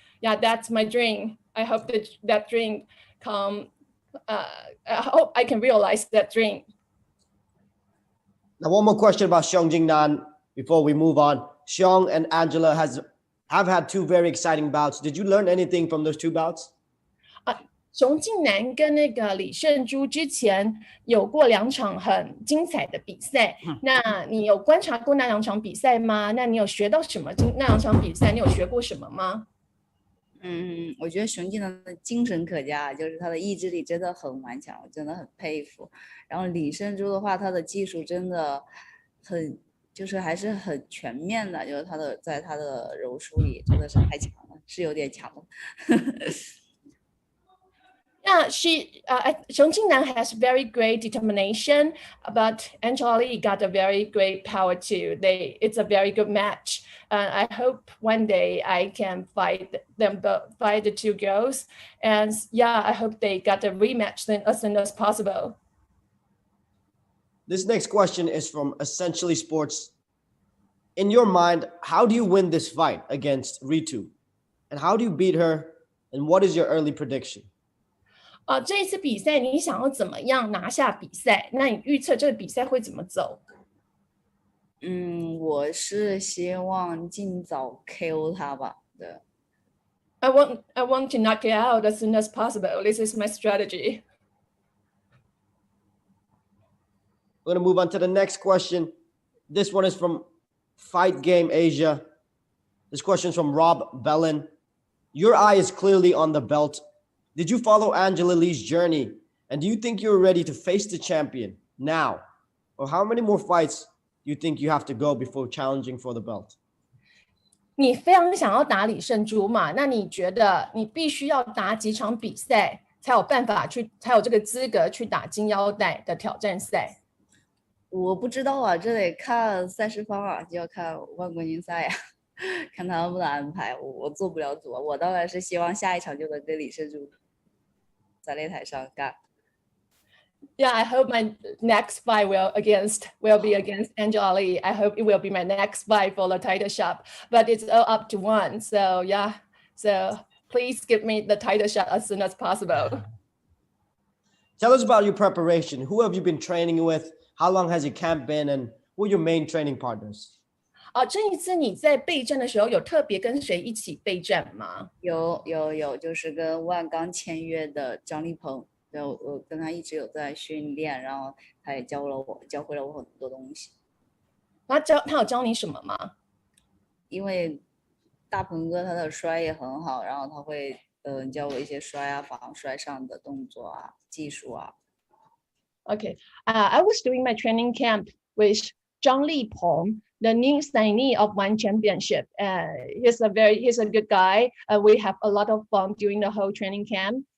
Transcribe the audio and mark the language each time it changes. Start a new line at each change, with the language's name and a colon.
English: Yeah, that's my dream. I hope that dream come. I hope I can realize that dream. Now, one more question about Xiong Jingnan before we move on. Xiong and Angela have had two very exciting bouts. Did you learn anything from those two bouts?
Chinese: 熊静南跟那个李胜珠之前有过2场很精彩的比赛，那你有观察过那2场比赛吗？那你有学到什么？那2场比赛你有学过什么吗？我觉得熊静南的精神可嘉，就是他的意志力真的很顽强，我真的很佩服。然后李胜珠的话，他的技术真的就是还是很全面的，就是在他的柔术里真的是太强了，是有点强了。
English: Yeah, Xiong Jingnan has very great determination, but Angela Lee got a very great power too. It's a very good match. I hope one day I can fight the two girls. And I hope they got a rematch as soon as possible. This next question is from Essentially Sports. In your mind, how do you win this fight against Ritu? And how do you beat her? And what is your early prediction?
Chinese: 这一次比赛你想要怎么样拿下比赛？那你预测这个比赛会怎么走？我是希望尽早 KO 他吧。对。
English: I want to knock it out as soon as possible. This is my strategy. We're going to move on to the next question. This one is from Fight Game Asia. This question is from Rob Bellin. Your eye is clearly on the belt. Did you follow Angela Lee's journey? And do you think you're ready to face the champion now? Or how many more fights do you think you have to go before challenging for the belt?
Chinese: 你非常想要打李胜珠嘛？那你觉得你必须要打几场比赛才有办法才有这个资格去打金腰带的挑战赛？我不知道啊，这得看赛事方啊，就要看万冠军赛呀。看他们的安排，我做不了主。我当然是希望下一场就能跟李胜珠在擂台上干。
English: Yeah, I hope my next fight will be against Angela Lee. I hope it will be my next fight for the title shot, but it's all up to one. So so please give me the title shot as soon as possible. Tell us about your preparation. Who have you been training with? How long has your camp been? And who are your main training partners?
Chinese: 这一次你在备战的时候有特别跟谁一起备战吗？有，就是跟万刚签约的张立鹏。对，我跟他一直有在训练，然后他也教会了我很多东西。他有教你什么吗？因为大鹏哥他的摔也很好，然后他会教我一些摔啊、防摔上的动作啊、技术啊。
English: Okay, I was doing my training camp with Zhang Lipeng, the new signee of One Championship. He's a good guy. We have a lot of fun during the whole training camp.